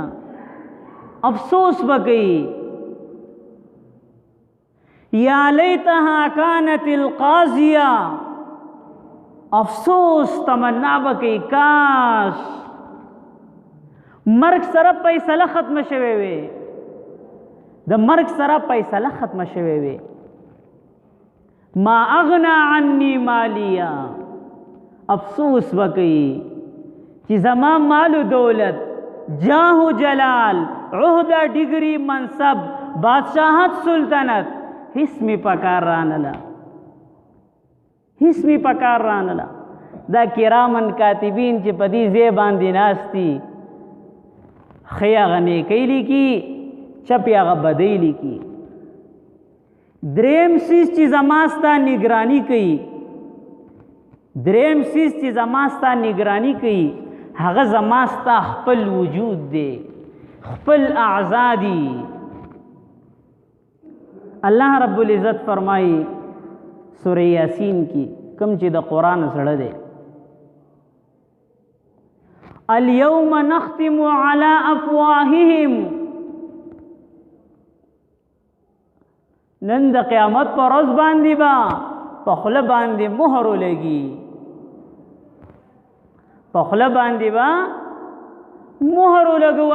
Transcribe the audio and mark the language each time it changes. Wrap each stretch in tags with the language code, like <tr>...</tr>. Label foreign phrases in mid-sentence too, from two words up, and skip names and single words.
<ps>افسوس بکئی</ps> <ar>یا لیتها کانت القاضیہ،</ar> <ps>افسوس تمنا بکئی کاش مرګ سره فیصله ختم شوی وي، د مرګ سره فیصله ختم شوی وي.</ps> <ar>ما اغنا عني مالیا،</ar> <ps>افسوس وکئی چې زما مال و دولت، جاه و جلال، عہدہ، ڈگری، منصب، بادشاہت، سلطنت هیڅ می پکار رانله، هیڅ می پکار رانله. دا کرامن کاتبین چې په دې ځای باندې ناستي، ښې هغه نیکۍ لیکي، چپې هغه بدۍ لیکي. دریم څیز چې زما ستا نگرانی کوي، دریم څیز چې زما ستا نگرانی کوي، هغه زما ستا خپل وجود دی، خپل اعضا دي.</ps> <ar>اللہ رب العزت</ar> <ur>فرمائی سورہ یاسین کی،</ur> <ps>کم چې د قرآن زړه دی،</ps> <ar>الیوم نختم علی افواههم،</ar> <ps>نن د قیامت پر ورځ باندې با په خوله باندې مهر ولګي، په خوله باندې با مهر ولګو.</ps>